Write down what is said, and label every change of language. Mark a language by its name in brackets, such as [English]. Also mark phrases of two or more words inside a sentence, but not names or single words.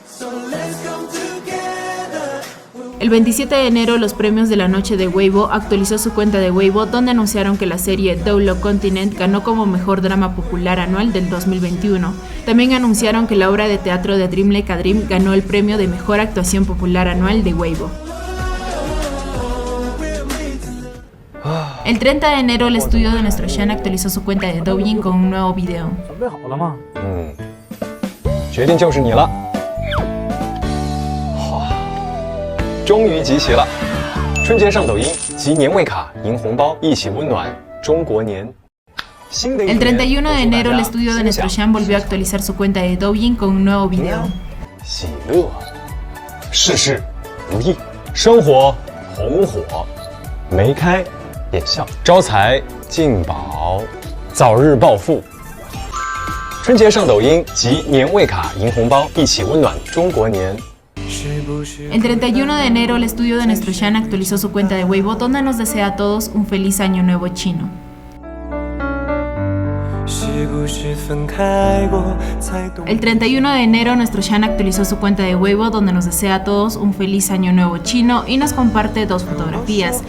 [Spanish] El 27 de enero, los premios de la noche de Weibo actualizó su cuenta de Weibo, donde anunciaron que la serie Double Continent ganó como mejor drama popular anual del 2021. También anunciaron que la obra de teatro de Dream Like a Dream ganó el premio de mejor actuación popular anual de Weibo. El 30 de enero, el estudio de nuestro Shan actualizó su cuenta de Douyin con un nuevo video. [Chinese] 决定就是你了。 终于集齐了！春节上抖音集年味卡、赢红包，一起温暖中国年。 [Spanish] El 31 de enero, el estudio de nuestro Shan volvió a actualizar su cuenta de Douyin con un nuevo video. [Chinese] 喜乐，事事如意，生活红火，眉开眼笑，招财进宝，早日暴富。春节上抖音集年味卡、赢红包，一起温暖中国年。 [Spanish] El 31 de enero, el estudio de nuestro Shan actualizó su cuenta de Weibo, donde nos desea a todos un feliz año nuevo chino. El 31 de enero, nuestro Shan actualizó su cuenta de Weibo, donde nos desea a todos un feliz año nuevo chino y nos comparte dos fotografías.